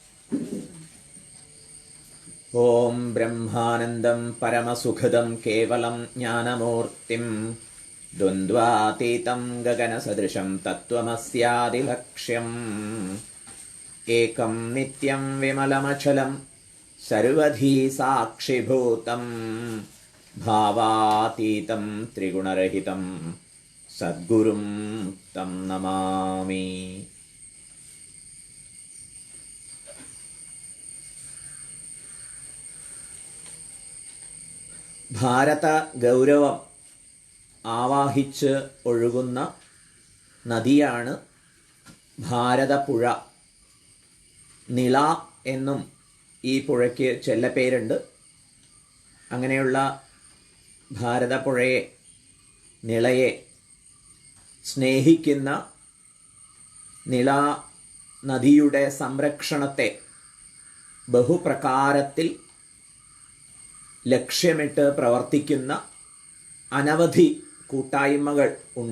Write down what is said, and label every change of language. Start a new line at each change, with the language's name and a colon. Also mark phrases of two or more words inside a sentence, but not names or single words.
Sanskrit: ॐ ब्रह्मानन्दं परमसुखदं केवलं ज्ञानमूर्तिं द्वन्द्वातीतं गगनसदृशं तत्त्वमस्यादिलक्ष्यम् एकं नित्यं विमलमचलं सर्वधी साक्षिभूतं भावातीतं त्रिगुणरहितं सद्गुरुं तं नमामि।
Malayalam: ഭാരത ഗൗരവം ആവാഹിച്ച് ഒഴുകുന്ന നദിയാണ് ഭാരതപ്പുഴ. നിള എന്നും ഈ പുഴയ്ക്ക് ചെല്ലപ്പേരുണ്ട്. അങ്ങനെയുള്ള ഭാരതപ്പുഴയെ, നിളയെ സ്നേഹിക്കുന്ന നിള നദിയുടെ സംരക്ഷണത്തെ ബഹുപ്രകാരത്തിൽ ലക്ഷ്യമിട്ട് പ്രവർത്തിക്കുന്ന അനവധി കൂട്ടായ്മകൾ ഉണ്ട്.